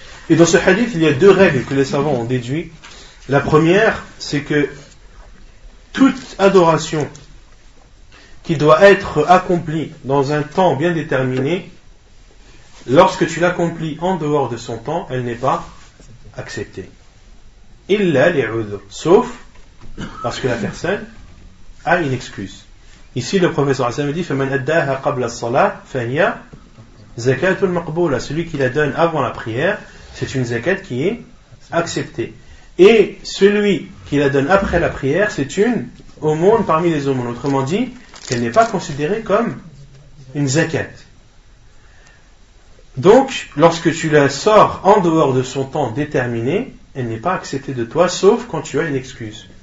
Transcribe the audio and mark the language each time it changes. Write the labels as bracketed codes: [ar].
[fr] Et dans ce hadith, il y a deux règles que les savants ont déduites. La première, c'est que toute adoration qui doit être accomplie dans un temps bien déterminé, lorsque tu l'accomplis en dehors de son temps, elle n'est pas acceptée. [ar] Illa li'udhr, [fr] sauf parce que la personne a une excuse. Ici, le professeur Hassan dit [ar] فَمَنْ أَدَّاهَا قَبْلَ الصَّلَاةِ فَهِيَ زَكَاةٌ مَقْبُولَةٌ. [fr] Celui qui la donne avant la prière, c'est une zakat qui est acceptée. Et celui qui la donne après la prière, c'est une aumône parmi les aumônes. Autrement dit, qu'elle n'est pas considérée comme une zakat. Donc, lorsque tu la sors en dehors de son temps déterminé, elle n'est pas acceptée de toi, sauf quand tu as une excuse.